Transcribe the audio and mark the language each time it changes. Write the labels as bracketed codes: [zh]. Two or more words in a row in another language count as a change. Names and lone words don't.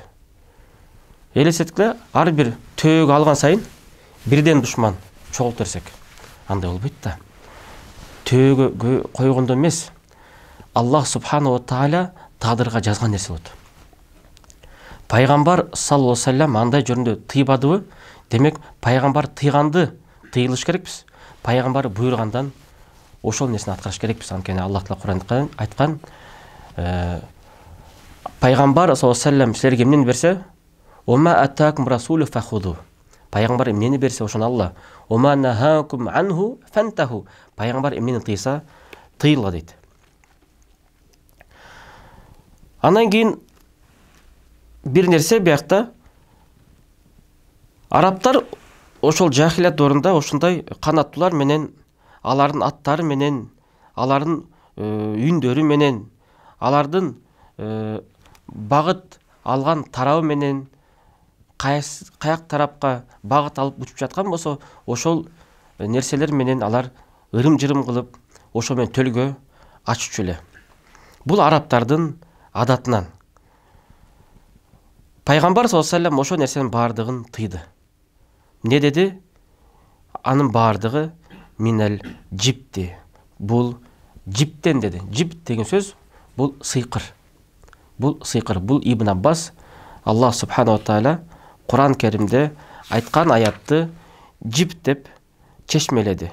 [ky] Элестеткиле, ар бир төөгө алган сайын бирден душман чогултурсак, андай болбойт да. Төөгө койгондо эмес, Аллах [ar] سبحانه وتعالى [ky] тагдырга жазган нерсе болот. Пайгамбар [ar] صلى الله عليه وسلم [ky] андай жөнүндө тыйбадыбы? Демек, пайгамбар тыйганды тыйылыш керекпиз. Пайгамбар буйругандан ошол нерсени аткарыш керекпиз. Анткени Аллах Таала Кур'анда айткан, пайгамбар [ar] صلى الله عليه وسلم [ky] силерге эмнени берсе, [ar] "وما آتاكم الرسول فخذوه". [ky] Пайгамбар эмнени берсе, ошону алла. [ar] "وما نهاكم عنه فانتهوا". [ky] Пайгамбар эмнени тыйса, тыйылга дейт. Андан кийин бир нерсе биякта, арабтар ошол жахилят дорунда ошондой канаттуулар менен, алардын аттары менен, алардын үндөрү менен, алардын багыт алган тарабы менен каяк тарапка багыт алып учуп жаткан болсо, ошол нерселер менен алар ырым-жырым кылып, ошо менен төлгө аччу эле. Бул арабтардын адатынан. Пайгамбар [ar] صلى الله عليه وسلم [ky] ошо нерсенин бардыгын тыйды. Не деди? Анын бардыгы [ar] من الجبت. [ky] Бул жиптен деди. Жипт деген сөз бул сыйкыр. Бул сыйкыр. Бул Ибн Аббас Аллах [ar] سبحانه وتعالى [ky] Кур'ан Керимде айткан аятты жипт деп чечмеледи.